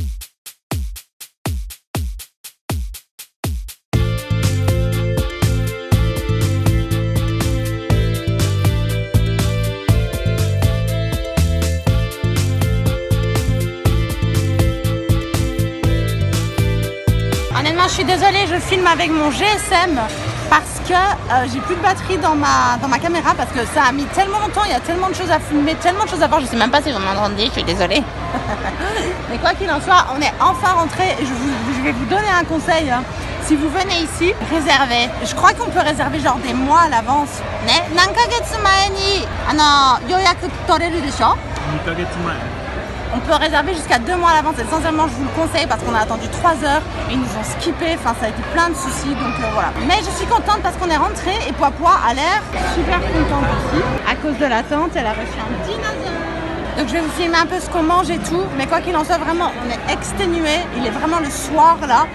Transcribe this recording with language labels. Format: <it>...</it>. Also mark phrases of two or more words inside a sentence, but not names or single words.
<fr>Honnêtement, je suis désolée, je filme avec mon GSM parce que j'ai plus de batterie dans ma caméra parce que ça a mis tellement longtemps, il y a tellement de choses à filmer, tellement de choses à voir, je sais même pas si vous m'entendez, je suis désolée. Mais quoi qu'il en soit, on est enfin rentré et je vais vous donner un conseil. Hein. Si vous venez ici, réservez. Je crois qu'on peut réserver genre des mois à l'avance.</fr> <ja>ね？何ヶ月前に予約取れるでしょ? 2ヶ月前.</ja> <fr>On peut réserver jusqu'à 2 mois à l'avance et sincèrement je vous le conseille parce qu'on a attendu 3 heures et ils nous ont skippé, enfin ça a été plein de soucis donc voilà. Mais je suis contente parce qu'on est rentré et Poipois a l'air super contente aussi. À cause de l'attente, elle a reçu un dinosaure. Donc je vais vous filmer un peu ce qu'on mange et tout, mais quoi qu'il en soit vraiment on est exténué, il est vraiment le soir là.</fr>